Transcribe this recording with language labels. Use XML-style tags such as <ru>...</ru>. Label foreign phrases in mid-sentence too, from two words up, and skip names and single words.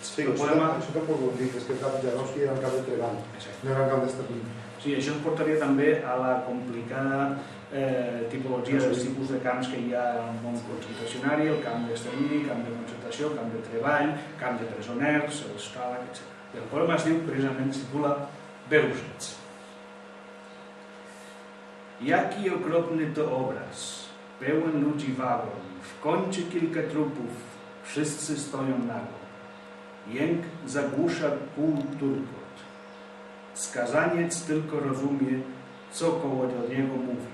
<ca>Sí, això tampoc ho dic, és que el camp Janowski era el camp de treball, no era el camp d'extermini. Sí, això ens portaria també a la complicada tipologia dels tipus de camps que hi ha al món concentracionari, el camp d'extermini, camp de concentració, camp de treball, camp de presoners, el Stalag, etc. El poema es diu, precisament, es titula Bełżec.</ca> <pl>Jaki okropny to obraz, pełen ludzi wagon, w kącie kilka trupów, wszyscy stoją nago. Jęk zagłusza pół turkot. Skazaniec tylko rozumie, co koło do niego mówi.</pl>